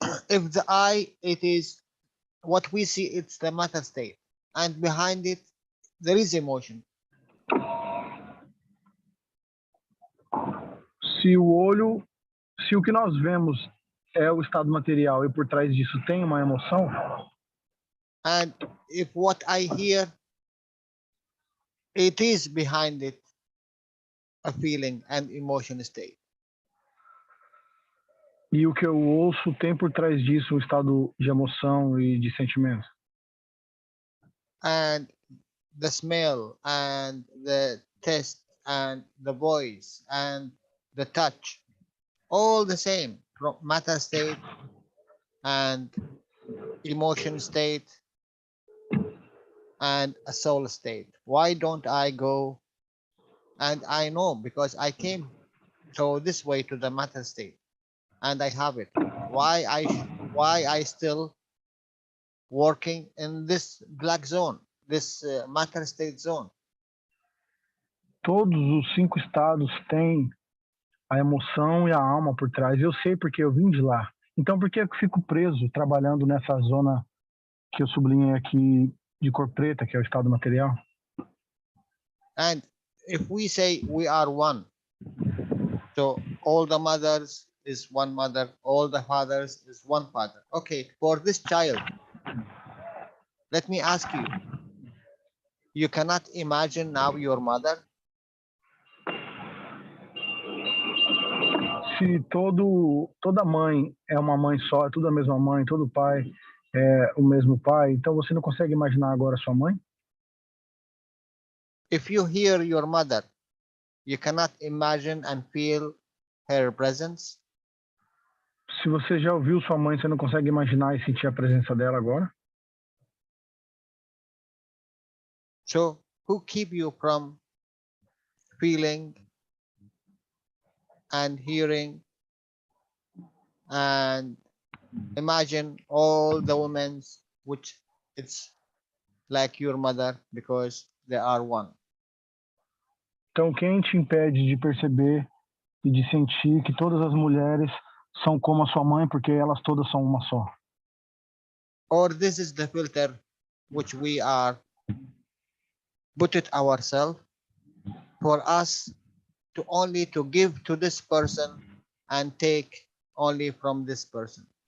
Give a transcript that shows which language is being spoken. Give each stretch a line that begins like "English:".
English: If the eye, it is what we see, it's the matter state. and behind it there is emotion.
Portuguese: Se o que nós vemos é o estado material e por trás disso tem uma emoção,
English: And if what I hear, it is behind it a feeling and emotion state.
Portuguese: e o que eu ouço tem por trás disso um estado de emoção e de sentimento.
English: And the smell and the taste and the voice and the touch, all the same from matter state and emotion state and a soul state. Why don't I go? And I know because I came so this way to the matter state and I have it. Why I still working in this black zone, this matter state zone?
Portuguese: Todos os 5 estados têm a emoção e a alma por trás. Eu sei porque eu vim de lá. Então, por que eu fico preso trabalhando nessa zona que eu sublinhei aqui de cor preta, que é o estado material?
English: And if we say we are one, so all the mothers is one mother, all the fathers is one father. Okay, for this child, let me ask you, you cannot imagine now your mother?
Portuguese: Se toda mãe é uma mãe só, é tudo a mesma mãe, todo pai é o mesmo pai, então você não consegue imaginar agora sua mãe?
English: If you hear your mother, you cannot imagine and feel her presence?
Portuguese: Se você já ouviu sua mãe, você não consegue imaginar e sentir a presença dela agora?
English: So who keep you from feeling and hearing and imagine all the women which it's like your mother because they are one?
Portuguese: Então, quem te impede de perceber e de sentir que todas as mulheres são como a sua mãe, porque elas todas são uma só?
English: Or this is the filter which we are put it ourselves for us to only to give to this person and take only from this person?